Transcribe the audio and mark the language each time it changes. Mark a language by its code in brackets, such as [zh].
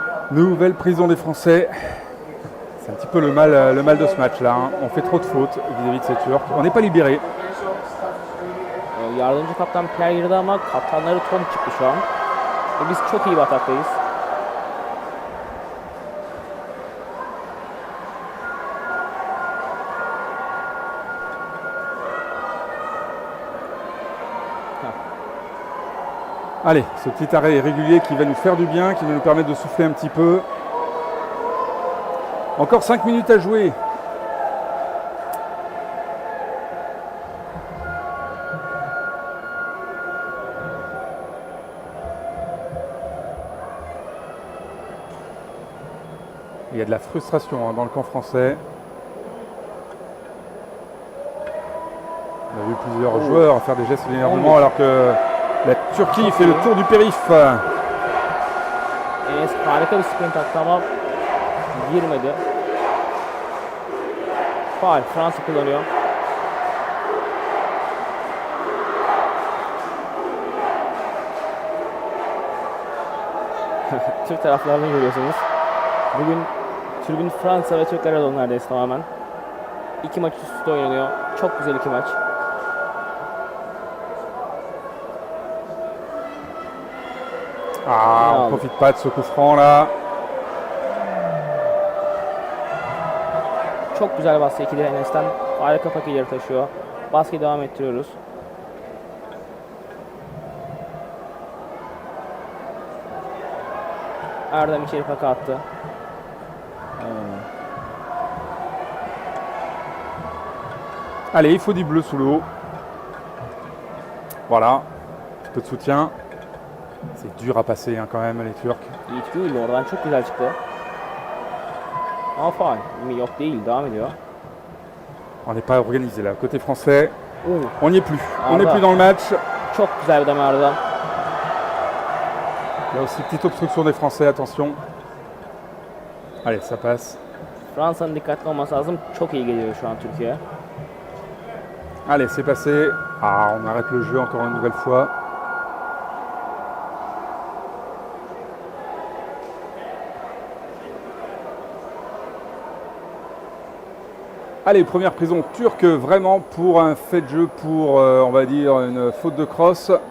[fr] Nouvelle prison des Français. C'est un petit peu le mal de ce match-là, hein. On fait trop de fautes vis-à-vis de ces Turcs. On n'est pas libéré. [tr] Yardımcı kaptan Pierre girdi ama kaptanları Tom çıktı şu an. Ve biz çok iyi bir ataktayız. [fr] Allez, ce petit arrêt irrégulier qui va nous faire du bien, qui va nous permettre de souffler un petit peu. Encore 5 minutes à jouer. Il y a de la frustration, hein, dans le camp français. On a vu plusieurs joueurs faire des gestes d'énervement alors que la Turquie fait le tour du périph'. [tr] Enes harika bir sprint attı ama girmedi. Faul. Fransa kullanıyor. Türk taraflarını görüyorsunuz. Bugün tribün Fransa ve Türklere dolu neredeyse tamamen. 2 maç üst üste oynanıyor. Çok güzel 2 maç. [fr] Ah, on ne profite pas de ce coup franc là. [tr] Çok güzel baskı ikili Enes'ten. Harika pak ileri taşıyor. Baskıyı devam ettiriyoruz. Erdem içeri paka attı. [fr] Allez, il faut du bleu sous l'eau. Voilà, un petit peu de soutien. C'est dur à passer, hein, quand même, les Turcs. [tr] İyi değil, oradan çok güzel çıktı. Ama faul. Yok değil, devam ediyor. [fr] On n'est pas organisé là. Côté français, on n'y est plus. Ah, On n'est bah. plus dans le match. [tr] Çok güzel bir deme Erdem. [fr] Il y a aussi petite obstruction des Français, attention. Allez, ça passe. [tr] Fransa'nın dikkatli olması lazım. Çok iyi geliyor şu an Türkiye. [fr] Allez, c'est passé. Ah, on arrête le jeu encore une nouvelle fois. Allez, première prison turque vraiment pour un fait de jeu, pour on va dire une faute de crosse.